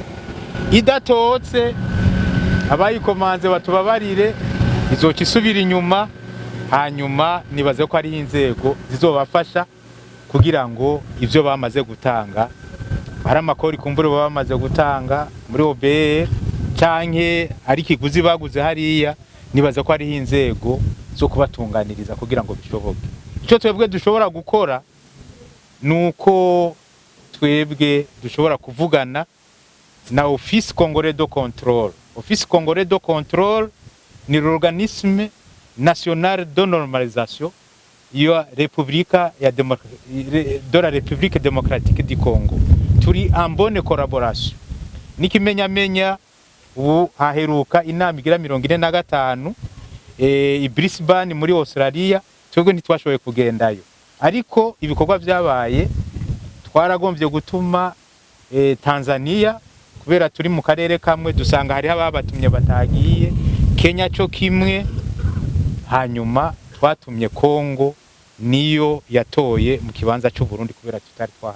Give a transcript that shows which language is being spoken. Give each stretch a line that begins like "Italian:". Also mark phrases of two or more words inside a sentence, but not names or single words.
Rundi: Idatotse abayikomanze batubabarire izoca isubira inyuma hanyuma nibaze ko ari inzego zizobafasha kugira ngo ivyo bamaze gutanga hari amakori kumbure bamaze gutanga muri OBR canke ari kiguzi baguze hariya nibaza ko ari inzego zo kubatunganiriza kugira ngo bishoboke. Ico twebwe dushobora gukora nuko twebwe dushobora kuvugana na Office Congolais de Contrôle.
French: Office Congolais de Contrôle ni l'organisme national de normalisation de la République démocratique du Congo. Turi en bonne collaboration.
Rundi: Nikimenyamenya ubu haheruka inama igira 45 i Brisbane muri Australia twebwe ntitwashoboye kugendayo ariko ibikorwa byabaye twaragombye gutuma Tanzania kubera turi mu karere kamwe dusanga hari ababatumye batagiye Kenya cyo kimwe hanyuma twatumye Kongo niyo yatoye mu kibanza cy'u Burundi kubera tutari twahaje.